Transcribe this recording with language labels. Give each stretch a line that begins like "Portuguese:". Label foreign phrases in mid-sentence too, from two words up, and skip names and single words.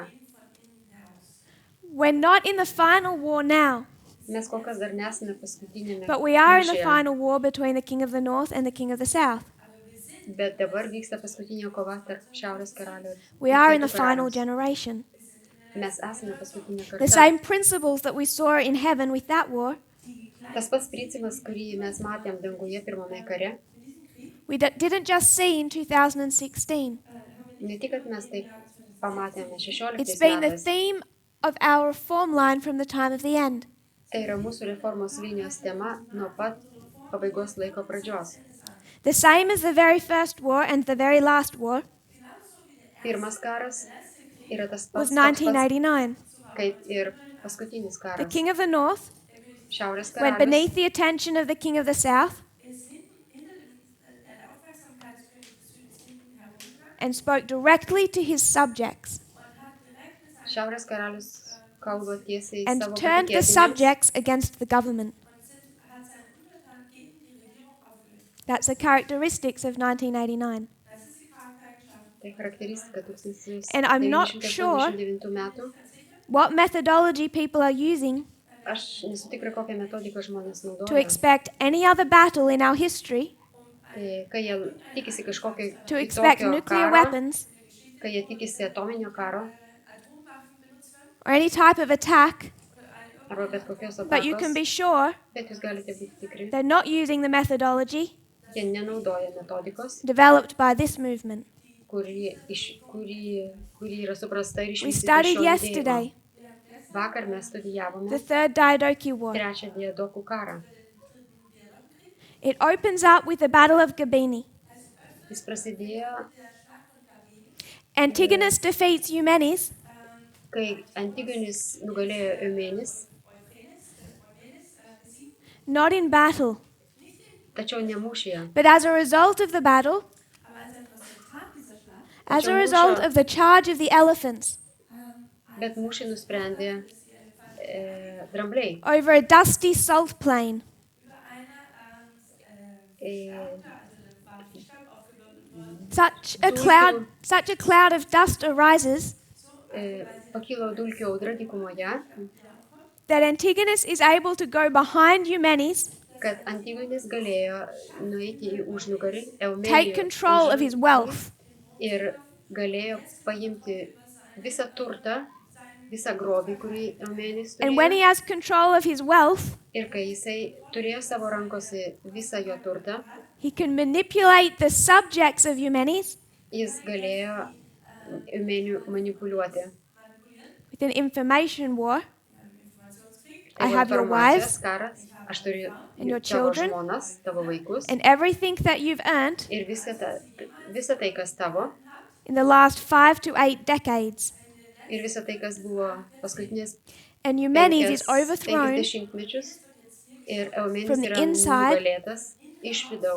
English: We're not in the final war now,
Lithuanian: Mes kol kas dar nesame paskutinėme
English: but we are in the
Lithuanian: mūšyje,
English: final war between the king of the north and the king of the south.
Lithuanian: bet dabar vyksta paskutinė kova tarp Šiaurės karalių ir
English: We are in the
Lithuanian: Pietų
English: final
Lithuanian: karaliaus.
English: generation.
Lithuanian: Mes esame paskutinė
English: The
Lithuanian: karta.
English: same principles that we saw in heaven with that war,
Lithuanian: Tas pats principas, kurį mes matėm danguje pirmame kare,
English: we didn't just see in 2016.
Lithuanian: ne tik, kad mes taip pamatėme
English: It's
Lithuanian: 16
English: been the
Lithuanian: metais,
English: theme of our reform line from the time of the end.
Lithuanian: tai yra mūsų reformos linijos tema nuo pat pabaigos laiko pradžios.
English: The same as the very first war and the very last war
Lithuanian: Pirmas karas yra tas
English: was
Lithuanian: pats, toks pats
English: 1989.
Lithuanian: kaip ir paskutinis
English: The
Lithuanian: karas.
English: king of the north
Lithuanian: Šiaurės
English: went
Lithuanian: karalius
English: beneath the attention of the king of the south and spoke directly to his subjects
Lithuanian: Šiaurės karalius kalba tiesiai
English: and
Lithuanian: savo
English: turned the
Lithuanian: patikėtiniams
English: subjects against the government. That's the characteristics of 1989.
Lithuanian: Tai charakteristika
English: And I'm not sure
Lithuanian: 1989 metų.
English: what methodology people are using
Lithuanian: Aš nesu tikra, kokią metodiką žmonės
English: to
Lithuanian: naudoja.
English: expect any other battle in our history,
Lithuanian: Tai, kai jie tikisi kažkokio
English: to expect
Lithuanian: kitokio
English: nuclear
Lithuanian: karo,
English: weapons
Lithuanian: kai jie tikisi atominio karo
English: or any type of attack,
Lithuanian: arba bet kokios
English: but you can
Lithuanian: atakos,
English: be sure
Lithuanian: bet jūs galite būti tikri,
English: they're not using the methodology
Lithuanian: jie nenaudoja metodikos,
English: developed by this movement.
Lithuanian: kuri yra suprasta ir
English: We
Lithuanian: išvystyta
English: studied
Lithuanian: šio
English: yesterday
Lithuanian: judėjimo. Vakar mes
English: the
Lithuanian: studijavome
English: Third Diadochi War.
Lithuanian: trečią diadokų karą.
English: It opens up with the Battle of Gabini.
Lithuanian: Jis prasidėjo,
English: Antigonus defeats Eumenes,
Lithuanian: kai Antigonis nugalėjo Eumenis,
English: not in battle,
Lithuanian: tačiau ne mūšyje.
English: but as a result of the battle, as a result of the charge of the elephants.
Lithuanian: Bet mūšį nusprendė drambliai.
English: over a dusty salt plain. E, Such a cloud of dust arises
Lithuanian: pakilo dulkių audra dykumoje,
English: that Antigonus is able to go behind Eumenes,
Lithuanian: kad Antigonis galėjo nueiti į užnugarį,
English: take control of his wealth,
Lithuanian: ir galėjo paimti visą turtą, visą grobį, kurį Eumenis
English: and when he
Lithuanian: turėjo.
English: has control of his wealth,
Lithuanian: Ir kai jisai turėjo savo rankose visą jo turtą,
English: he can manipulate the subjects of Eumenes
Lithuanian: jis galėjo Eumenių manipuliuoti.
English: with an information war.
Lithuanian: Tai
English: I
Lithuanian: buvo
English: have your
Lithuanian: informacijos
English: wives
Lithuanian: karas, aš turiu
English: and your
Lithuanian: tavo
English: children.
Lithuanian: žmonas, tavo vaikus
English: And everything that you've earned
Lithuanian: ir visa tai, kas tavo,
English: in the last 5 to 8 decades.
Lithuanian: ir visa tai, kas buvo paskutinės
English: And Eumenes is overthrown
Lithuanian: 50 mečius, ir
English: from
Lithuanian: Eumenis
English: the
Lithuanian: yra
English: inside
Lithuanian: nugalėtas iš vidaus